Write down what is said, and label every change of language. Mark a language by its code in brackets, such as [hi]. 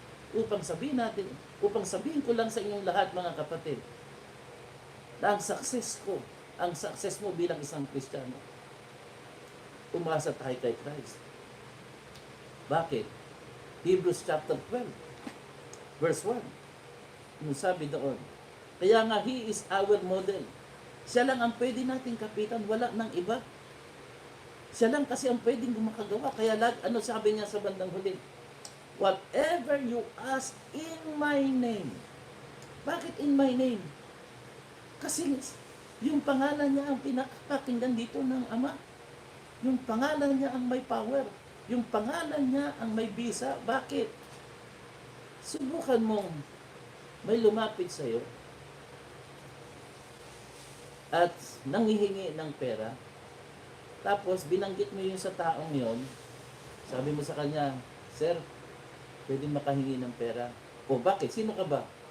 [tl] Upang sabihin ko lang sa inyong lahat, mga kapatid, na ang success mo bilang isang Kristiyano, umasa tayo kay Christ. Bakit? Hebrews chapter 12, verse 1. Ano sabi doon? Kaya nga, [en] He is our model. [tl] Siya lang ang pwede nating kapitan, wala nang iba. Siya lang kasi ang pwedeng makagawa. Kaya ano sabi niya sa bandang huli? [en] Whatever you ask in my name. Bakit in my name? [tl] Kasi yung pangalan niya ang pinakapakinggan dito ng Ama. Yung pangalan niya ang may power. Yung pangalan niya ang may bisa. Bakit? Subukan mong may lumapit sa iyo at nanghihingi ng pera, tapos binanggit mo yun sa taong yon, sabi mo sa kanya, Sir, pwede makahingi ng pera. O bakit? Sino ka ba?